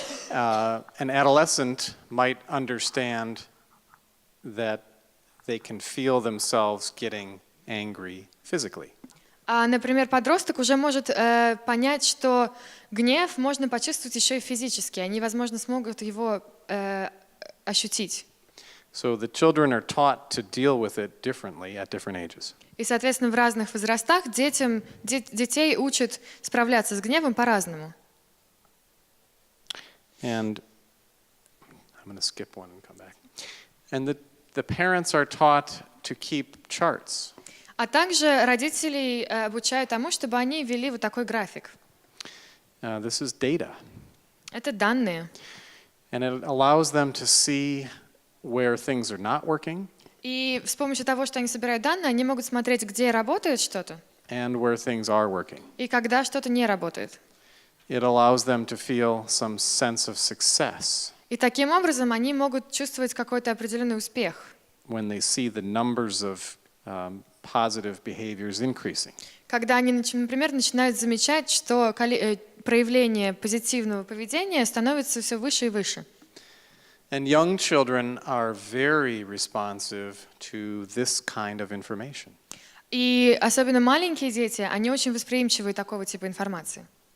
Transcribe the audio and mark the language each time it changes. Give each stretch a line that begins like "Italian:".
English: An adolescent might understand that they can feel themselves getting angry physically.
Russian: А, например, подросток уже может понять, что гнев можно почувствовать еще и физически. Они, возможно, смогут его ощутить.
English: So the children are taught to deal with it differently at different ages.
Russian: И, соответственно, в разных возрастах детей учат справляться с гневом по-разному.
English: And I'm going to skip one and come back. And the parents are taught to keep charts.
Russian: А также родителей обучают тому, чтобы они вели вот такой график.
English: This is data.
Russian: Это данные.
English: And it allows them to see where things are not working
Russian: И с помощью того, что они собирают данные, они могут смотреть, где работает что-то,
English: and where things are working.
Russian: и когда что-то не работает.
English: It allows them to feel some sense of success
Russian: И таким образом они могут чувствовать какой-то определенный успех,
English: when they see the numbers of positive behaviors increasing.
Russian: когда они, например, начинают замечать, что проявление позитивного поведения становится все выше и выше.
English: And young children are very responsive to this kind of information.
Russian: И особенно маленькие дети, они очень восприимчивы такого типа информации.